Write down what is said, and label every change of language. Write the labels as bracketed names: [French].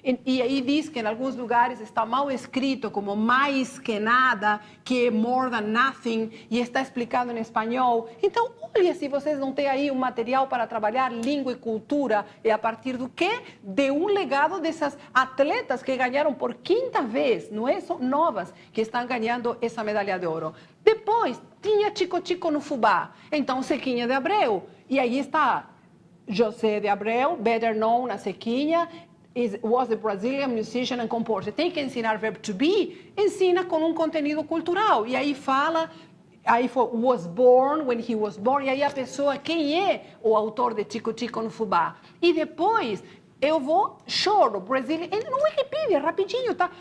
[Portuguese] E aí diz que em alguns lugares está mal escrito como mais que nada, que é [English] more than nothing, [Portuguese] e está explicado em espanhol. Então, olha se vocês não têm aí um material para trabalhar língua e cultura, e a partir do quê? De um legado dessas atletas que ganharam por quinta vez, não é? São novas que estão ganhando essa medalha de ouro. Depois, tinha Chico Chico no fubá, então Zequinha de Abreu, e aí está José de Abreu, [English] better known as Zequinha, was a Brazilian musician and composer. [Portuguese] Tem que ensinar verbo to be, ensina com um conteúdo cultural. E aí fala, aí was born, [English] when he was born, [Portuguese] e aí a pessoa, quem é o autor de Chico Chico no fubá. E depois, eu vou, choro, Brazilian, no Wikipedia, rapidinho, tá?